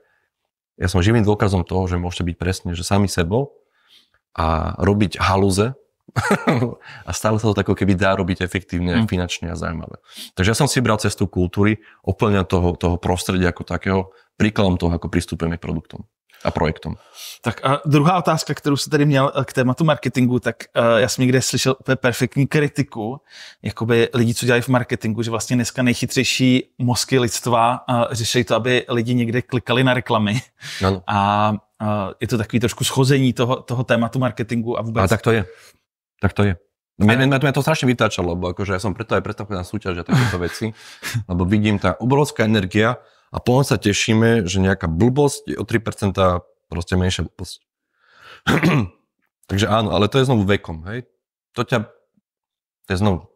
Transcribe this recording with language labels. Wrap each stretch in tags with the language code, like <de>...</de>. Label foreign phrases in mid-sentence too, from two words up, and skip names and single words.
<sk>Ja som živým dôkazom toho, že môžete byť presne, že sami sebou a robiť halúze a stále sa to tako keby dá robiť efektívne, finančne a zaujímavé. Takže ja som si bral cestu kultúry, úplne toho prostredia ako takého, príkladom toho, ako pristupujeme k produktom a projektom.</sk> <cs>Tak a druhá otázka, kterou jsi tady měl k tématu marketingu, tak já jsem někde slyšel úplně perfektní kritiku jakoby lidí, co dělají v marketingu, že vlastně dneska nejchytřejší mozky lidstva řeší to, aby lidi někde klikali na reklamy. Ano. A je to takový trošku schození toho tématu marketingu a vůbec... A tak to je. Tak to je.</cs> <sk>Mňa to strašne vytáčalo, lebo akože ja som preto aj predstavil na súťaž a takéto veci, lebo vidím tá obrovská energia a potom sa tešíme, že nejaká blbosť je o 3% proste menšia blbosť. Takže áno, ale to je znovu vekom, hej. To je znovu.</sk>